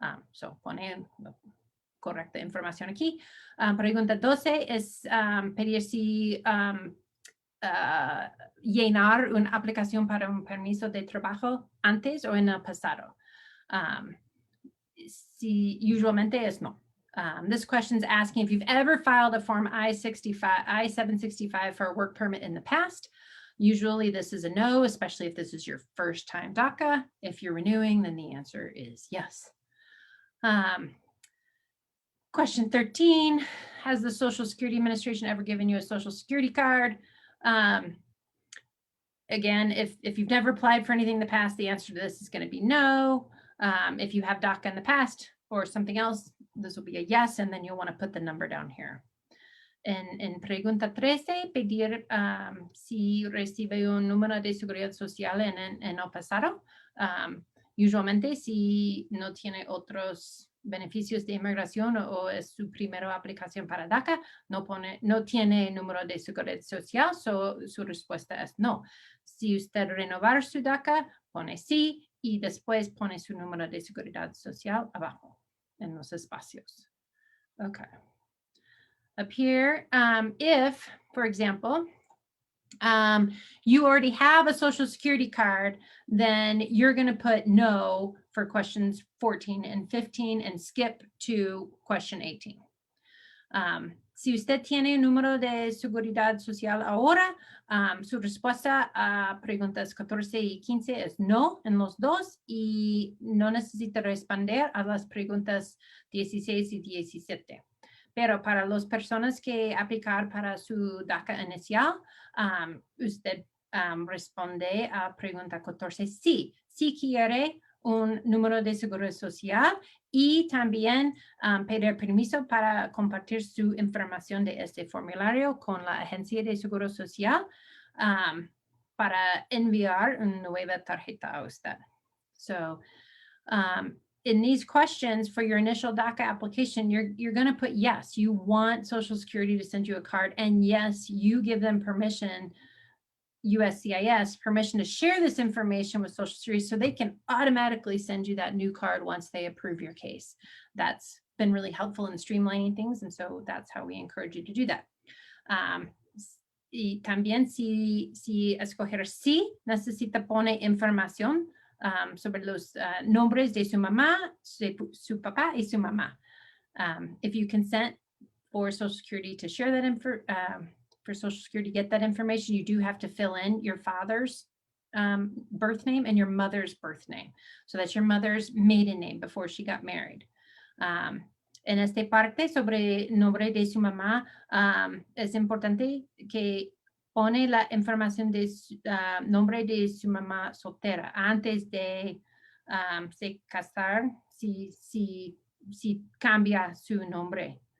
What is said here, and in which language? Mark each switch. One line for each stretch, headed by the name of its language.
Spanish: So pone correcta información aquí. Pregunta 12 es pedir si llenar una aplicación para un permiso de trabajo antes o en el pasado. usualmente es no.
English: This question is asking if you've ever filed a form I-765 for a work permit in the past. Usually this is a no, especially if this is your first time DACA. If you're renewing, then the answer is yes. Question 13, has the Social Security Administration ever given you a Social Security card? Again, if you've never applied for anything in the past, the answer to this is going to be no. If you have DACA in the past or something else, this will be a yes, and then you'll want to put the number down here.
Spanish: En pregunta 13, pedir si recibe un número de seguridad social en el pasado. Usualmente, si no tiene otros beneficios de inmigración o es su primera aplicación para DACA, no tiene número de seguridad social, su respuesta es no. Si usted renovar su DACA, pone sí y después pone su número de seguridad social abajo en los espacios.
English: Okay. Up here, if, for example, you already have a Social Security card, then you're going to put no for questions 14 and 15 and skip to question 18.
Spanish: Si usted tiene un número de seguridad social ahora, su respuesta a preguntas 14 y 15 es no en los dos y no necesita responder a las preguntas 16 y 17. Pero para las personas que aplicar para su DACA inicial, usted responde a pregunta 14, sí quiere un número de seguridad social y también pedir permiso para compartir su información de este formulario con la Agencia de Seguro Social para enviar una nueva tarjeta a usted.
English: So, in these questions for your initial DACA application, you're going to put yes, you want Social Security to send you a card, and yes, you give them permission, USCIS, permission to share this information with Social Security so they can automatically send you that new card once they approve your case. That's been really helpful in streamlining things, and so that's how we encourage you to do that.
Spanish: Y también si escoger sí, necesita poner información sobre los nombres de su mamá, su papá y su mamá.
English: If you consent for Social Security to share that for Social Security to get that information, you do have to fill in your father's birth name and your mother's birth name. So that's your mother's maiden name before she got married.
Spanish: En esta parte sobre nombre de su mamá, es importante que pone la información de nombre de su mamá soltera antes de se casar, si cambia su nombre.